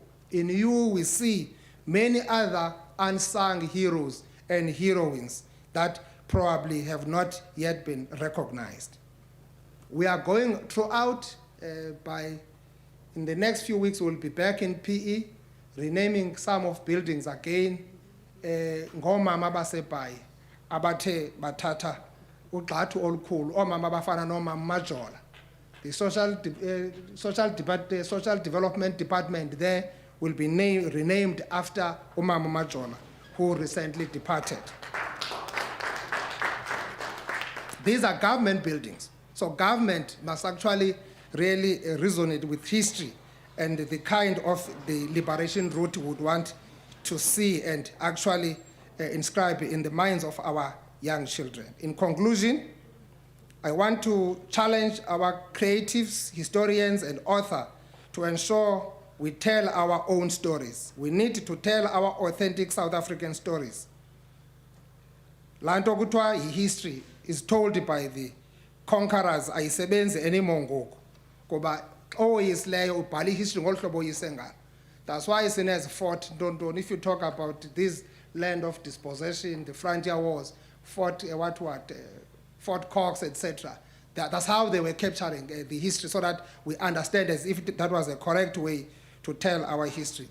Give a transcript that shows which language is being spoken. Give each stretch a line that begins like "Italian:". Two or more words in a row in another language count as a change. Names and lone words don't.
English: In you, we see many other unsung heroes and heroines that probably have not yet been recognized. We are going throughout, in the next few weeks, we'll be back in PE, renaming some of buildings again.
Xhosa: Ngomama baseBhayi abathe bathatha ugxathu olukhulu, omama bafana nomama Majola.
English: The social development department there will be renamed after Umama Majola, who recently departed. These are government buildings, so government must actually really resonate with history and the kind of the liberation route we would want to see and actually inscribe in the minds of our young children. In conclusion, I want to challenge our creatives, historians, and authors to ensure we tell our own stories. We need to tell our authentic South African stories.
Xhosa: Lanto kuthiwa
English: history is told by the conquerors,
Xhosa: ayisebenzi anymore ngoku. Kuba oyisileyo ubhala history ngolu hlobo oyise ngalo.
English: That's why Sinez fought Dondon. If you talk about this land of dispossession, the frontier wars, fought Fort Cox, etc. That's how they were capturing the history, so that we understand as if that was a correct way to tell our history.